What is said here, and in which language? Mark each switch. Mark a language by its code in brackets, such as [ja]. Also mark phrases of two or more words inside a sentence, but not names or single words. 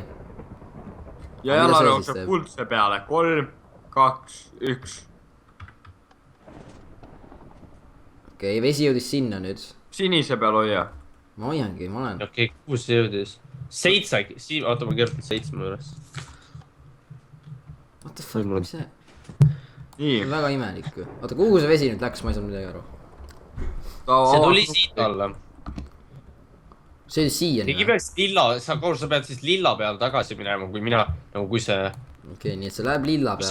[et] Ja Janar jookseb kuldse peale. 3, 2, 1. Okei, vesi jõudis sinna nüüd. Sinise peal hoia. Ma hoiangi, ma olen. Okei, 6 jõudis. 7, Siim, oota, ma kirjutan 7 üles. [en] What the fuck, [et] mis see? Nii. Väga imelik. Oota, kuhu see vesi nüüd läks, ma ei saanud midagi aru. See tuli siit alla. See oli siia Keegi peaks lilla, sa pead siis lilla peale tagasi minema, kui mina, nagu kui see... Okei, nii et see läheb lilla peale.